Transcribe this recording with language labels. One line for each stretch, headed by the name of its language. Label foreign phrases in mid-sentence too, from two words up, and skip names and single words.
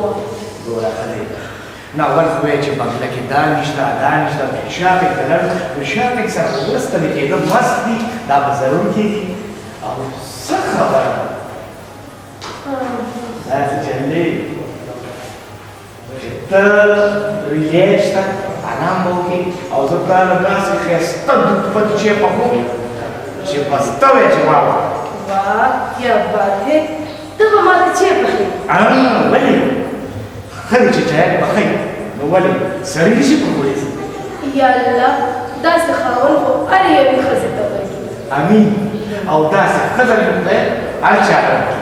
Pashto: دوره ښه دی نو اول خو وایي چې بنګله کې دا نشته دا نشته شاپینګ ته لاړ نو شاپینګ سره خو وروسته مې کېده مست دي دا به ضرور کېږي او څه خبره ده داسې چلې چې ته ریلیکس ته آرام به وکړې او زه تا له داسې ښایسته دودپچې پخوم چې بس ته وایې چې واه واه
Urdu: واہ کیا بات ہے
Pashto: ته به ماته چای پخوې ولې ښه دی چې چای پخوي نو ولې سړی نشي پخولی یا الله داسې خاوند خو هر یوې ښځې ته ورکړي امین او داسې ښځه مې خدای هر چا ته ورکړي